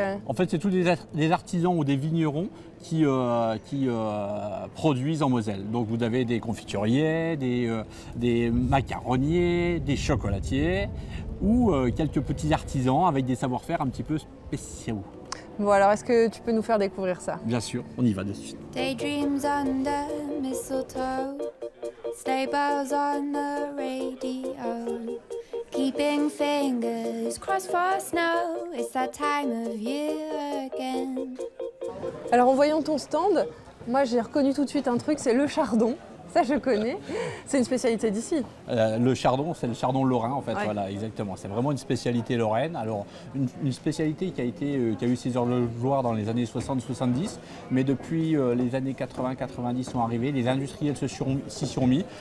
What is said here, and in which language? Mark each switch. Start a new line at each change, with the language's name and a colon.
French: En fait, c'est tous des artisans ou des vignerons qui produisent en Moselle. Donc vous avez des confituriers, des macaronniers, des chocolatiers ou quelques petits artisans avec des savoir-faire un petit peu spéciaux. Bon alors, est-ce que tu peux nous faire découvrir ça? Bien sûr, on y va de suite.
English: Daydreams under mistletoe, sleigh bells on the radio, keeping fingers crossed for snow, it's that time of year again.
French: Alors en voyant ton stand, moi j'ai reconnu tout de suite un truc, c'est le chardon. Ça, je connais. C'est une spécialité d'ici. Le chardon, c'est le chardon lorrain, en fait. Ouais. Voilà, exactement. C'est vraiment une spécialité lorraine. Alors, une spécialité qui a eu ses heures de gloire dans les années 60-70, mais depuis les années 80-90 sont arrivés, les industriels s'y sont mis.